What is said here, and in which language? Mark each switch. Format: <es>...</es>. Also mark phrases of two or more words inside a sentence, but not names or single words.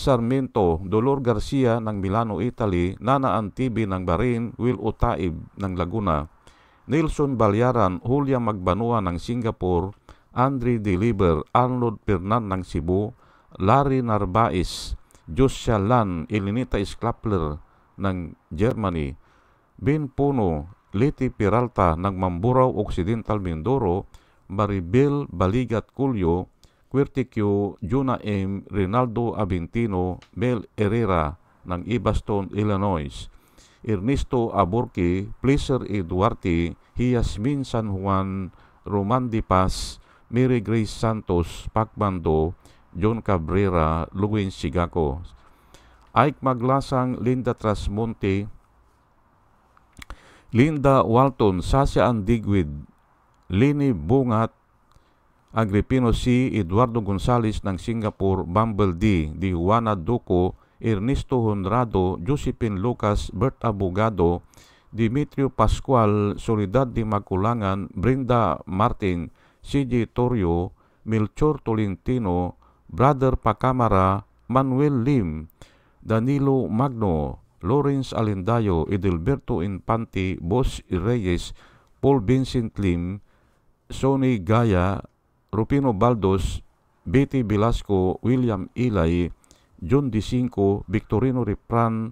<tl>Sarmiento, Dolor Garcia ng Milano, Italy, Nana Antibi ng Bahrain, Will Utaib ng Laguna, Nelson Balyaran, Julia Magbanua ng Singapore, Andre Deliver, Arnold Pernan ng Cebu, Larry Narvaez, Josia Lan, Elinita Sklapler ng Germany, Ben Puno, Leti Peralta ng Mamburao Occidental, Mindoro, Maribel Baligat Culio, Quirtiquio, Juna M. Rinaldo Aventino, Mel Herrera ng Ibaston, Illinois, Ernesto Aborque, Pleasure E. Duarte, Yasmin San Juan, Roman Di Paz, Mary Grace Santos, Pacbando, John Cabrera, Luwin Sigaco, Ike Maglasang, Linda Trasmonte, Linda Walton, Sasha Andigwid, Lini Bungat, Agripino C. Eduardo Gonzales ng Singapore, Bumble D. Juana Duco, Ernesto Honrado, Josephine Lucas, Bert Abogado, Dimitrio Pascual, Soledad de Maculangan, Brenda Martin, CJ Torrio, Melchor Tolentino, Brother Pacamara, Manuel Lim, Danilo Magno, Lawrence Alendayo, Edelberto Infante, Boss Reyes, Paul Vincent Lim, Sonny Gaya, Rupino Baldos, Betty Velasco, William Ilay, John D5, Victorino Ripran,</tl>